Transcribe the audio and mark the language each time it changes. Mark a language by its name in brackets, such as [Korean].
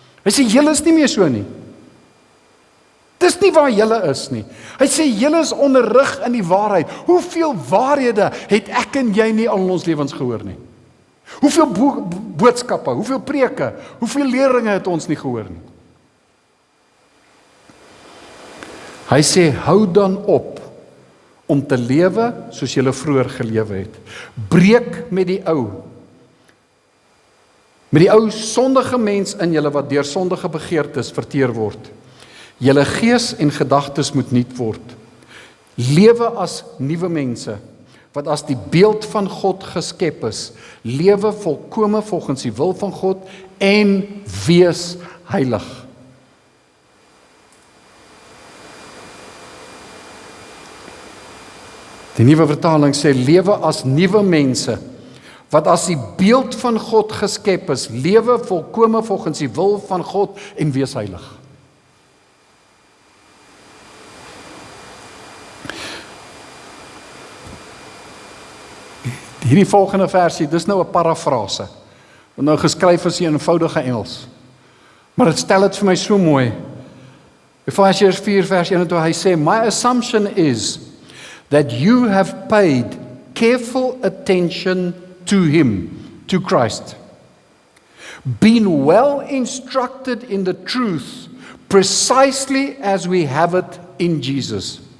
[Afrikaans] Hy sê, julle is nie meer so nie. Dis nie waar julle is nie. Hy sê, julle is onderrig in die waarheid. Hoeveel waarhede het ek en jy nie al in ons lewens gehoor nie? Hoeveel boodskappe, hoeveel preke, hoeveel leringe het ons nie gehoor nie? Hy sê, hou dan op om te lewe soos julle vroeër gelewe het. Breek met die ou sondige mens in julle wat deur sondige begeertes verteer word. Julle gees en gedagtes moet nuut word. Lewe as nuwe mense, wat as die beeld van God geskep is. Lewe volkome volgens die wil van God en wees heilig. Die nuwe vertaling sê, lewe as nuwe mense, wat as die beeld van God geskep is, lewe volkome volgens die wil van God en wees heilig. Hierdie volgende versie, dis nou 'n parafrase, wat nou geskryf is in eenvoudige Engels. Maar dit stel dit vir my so mooi. Efesiërs 4 vers 1, hy sê, [English] my assumption is that you have paid careful attention to him, to Christ. Been well instructed in the truth, precisely as we have it in Jesus.